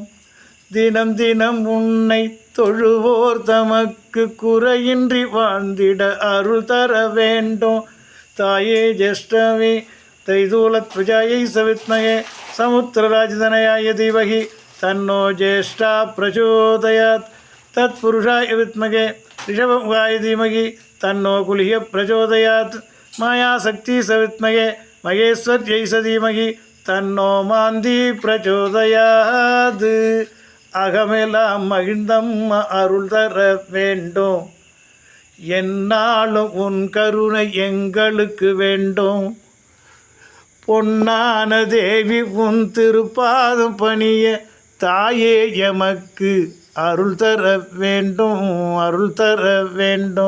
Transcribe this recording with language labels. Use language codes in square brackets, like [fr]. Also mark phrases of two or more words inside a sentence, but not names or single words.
[ta] தினம் தினம் உன்னை தொழுவோர் தமக்கு குறையின்றி வாழ்ந்திட அருள் தர வேண்டும். [sa] तायै ज्येष्ठायै तैतूलध्वजायै सविद्महे समुद्रराजतनयाय धीमहि तन्नो ज्येष्ठा प्रचोदयात्. तत्पुरुषाय विद्महे ऋषभमुखाय धीमहि तन्नो कुलिः प्रचोदयात्। मायाशक्ति सविद्महे महेश्वर्यै धीमहि तन्नो मान्दी प्रचोदयात्। [ta] அகமெல்லாம் மகிழ்ந்தம்மா அருள் தர வேண்டும். என்னாலும் உன் கருணை எங்களுக்கு வேண்டும். பொன்னான தேவி உன் திருப்பாதம் பணிய தாயே எமக்கு அருள் தர வேண்டும், அருள் தர வேண்டும்.